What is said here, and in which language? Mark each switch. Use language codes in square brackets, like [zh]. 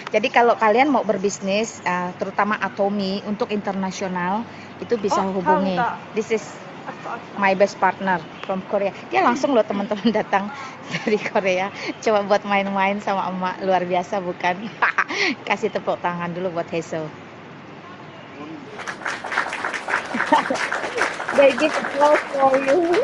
[id] Jadi kalau kalian mau berbisnis, terutama Atomy untuk internasional, itu bisa hubungi. [en] This is my best partner from Korea. [id] Dia langsung loh teman-teman datang dari Korea. Coba buat main-main sama emak, luar biasa bukan? Kasih tepuk tangan dulu buat Heso. [en] They give applause for you.